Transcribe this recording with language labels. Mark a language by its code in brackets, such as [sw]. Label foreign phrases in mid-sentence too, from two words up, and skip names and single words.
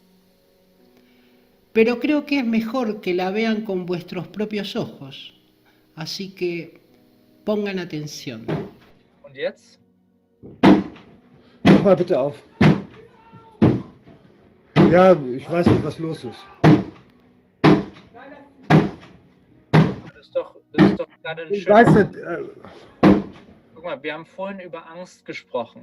[es] Pero creo que es mejor que la vean con vuestros propios ojos, así que pongan atención. [de] Und jetzt? Mach mal bitte auf. Ja, ich weiß nicht, was los ist. Das ist doch gerade ein Ich weiß nicht. Guck mal, wir haben vorhin über Angst gesprochen.